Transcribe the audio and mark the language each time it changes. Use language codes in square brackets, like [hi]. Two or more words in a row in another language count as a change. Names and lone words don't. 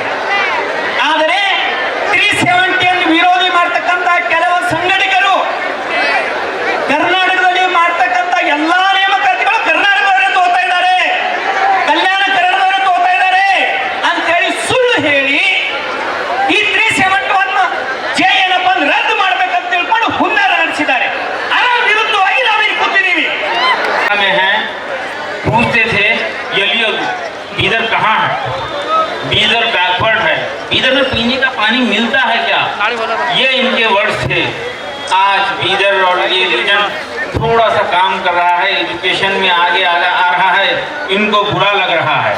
[kn] ಆದರೆ 370 ವಿರೋಧಿ ಮಾಡ್ತಕ್ಕಂಥ ಕೆಲವು ಸಂಘಟಕರು ಕರ್ನಾಟಕದಲ್ಲಿ ಮಾಡ್ತಕ್ಕಂಥ ಎಲ್ಲಾ ನೇಮಕಾತಿಗಳು ಕರ್ನಾಟಕದವರೇ ತಗೋತಾ ಇದ್ದಾರೆ, ಕಲ್ಯಾಣ ಕನ್ನಡದವರೇ ತಗೋತಾ ಇದ್ದಾರೆ ಅಂತ ಹೇಳಿ ಸುಳ್ಳು ಹೇಳಿ ಈ 371 ಜೆ ಏನಪ್ಪ ರದ್ದು ಮಾಡ್ಬೇಕಂತ ತಿಳ್ಕೊಂಡು ಹುನ್ನಾರ ನಡೆಸಿದ್ದಾರೆ। ಅದರ ವಿರುದ್ಧವಾಗಿ ನಾವು ಇಲ್ಲಿ ಕೂತಿದ್ದೀವಿ। [hi] पूछते थे ये बीदर कहाँ है, बीदर बैकवर्ड है, बीदर में पीने का पानी मिलता है क्या, ये इनके वर्ड्स थे। आज बीदर और ये रीजन थोड़ा सा काम कर रहा है, एजुकेशन में आगे आ रहा है, इनको बुरा लग रहा है।